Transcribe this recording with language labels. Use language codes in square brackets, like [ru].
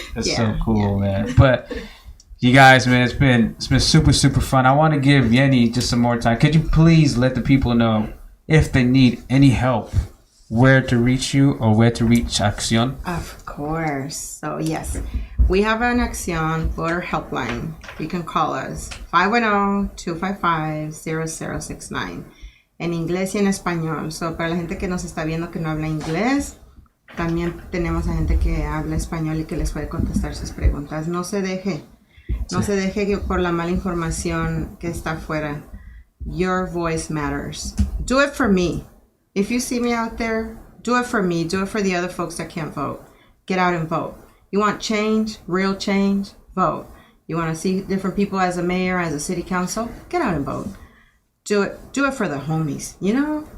[en] That's so cool, man. But you guys, man, it's been super, super fun. I want to give Yenny just some more time. Could you please let the people know if they need any help, where to reach you or where to reach ACCION? Of course. So, yes, we have an ACCION voter helpline. You can call us 510-255-0069 [es] en inglés y en español. So, para la gente que nos está viendo que no habla inglés, también tenemos a gente que habla español y que les puede contestar sus preguntas. No se deje que por la mala información que está afuera. [en] Your voice matters. Do it for me. If you see me out there, do it for me. Do it for the other folks that can't vote. Get out and vote. You want change, real change? Vote. You want to see different people as a mayor, as a city council? Get out and vote. Do it for the homies, you know?